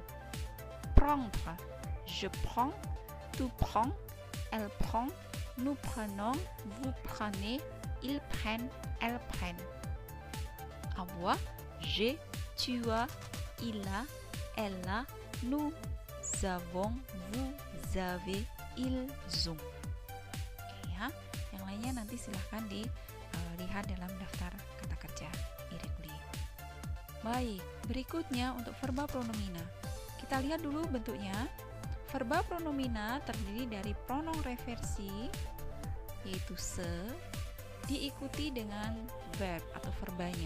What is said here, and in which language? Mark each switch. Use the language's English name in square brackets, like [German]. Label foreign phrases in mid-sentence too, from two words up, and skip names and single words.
[French] Prendre, je prends, tu prends, elle prend, nous prenons, vous prenez, ils prennent, elles prennent. Avoir, j'ai, tu as, il a, elle a, nous avons, vous avez, ils ont. [Indonesian] Oke ya, yang lainnya nanti silahkan dilihat dalam daftar kata kerja irrégulier. Baik, berikutnya untuk verba pronomina. Kita lihat dulu bentuknya. Verba pronomina terdiri dari pronom reversi, yaitu se, diikuti dengan verb atau verbanya.